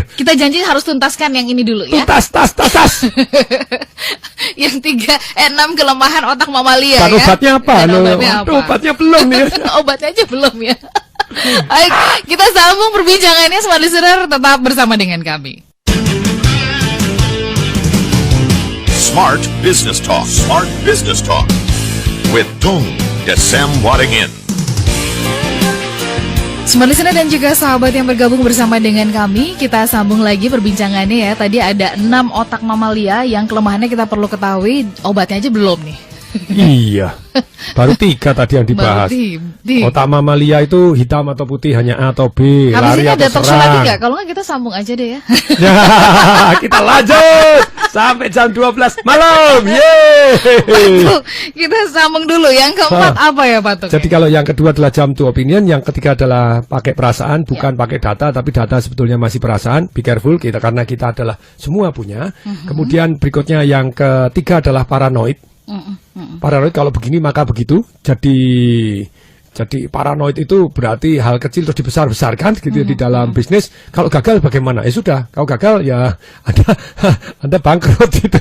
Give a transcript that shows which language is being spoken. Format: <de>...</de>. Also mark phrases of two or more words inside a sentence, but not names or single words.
<id>Kita janji harus tuntaskan yang ini dulu ya. Tas. Yang 6 kelemahan otak mamalia dan ya. Obatnya apa? Obatnya belum nih. Obatnya aja belum ya. Baik, kita sambung perbincangannya, Smart Listener, tetap bersama dengan kami. Smart Business Talk. Smart Business Talk. With Tung Desem Waddingin. Smart Listener dan juga sahabat yang bergabung bersama dengan kami, kita sambung lagi perbincangannya ya. Tadi ada 6 otak mamalia yang kelemahannya kita perlu ketahui, obatnya aja belum nih. Iya, baru 3 tadi yang dibahas. Otak mamalia itu hitam atau putih, hanya A atau B, habis lari ini atau ada talk show lagi nggak? Kalau nggak kita sambung aja deh ya. Kita lanjut sampai jam 12 malam. Yeay. Kita sambung dulu. Yang keempat apa ya, Pak? Jadi kalau yang kedua adalah</id> <en>jam to opinion,</en> <id>yang ketiga adalah pakai perasaan, bukan pakai data, tapi data sebetulnya masih perasaan.</id> <en>Be careful</en> <id>kita, karena kita adalah semua punya. Kemudian berikutnya yang ketiga adalah paranoid. Paranoid kalau begini maka begitu. Jadi paranoid itu berarti hal kecil terus dibesar-besarkan gitu di dalam bisnis. Kalau gagal bagaimana? Ya sudah, kalau gagal ya Anda bangkrut gitu.</id>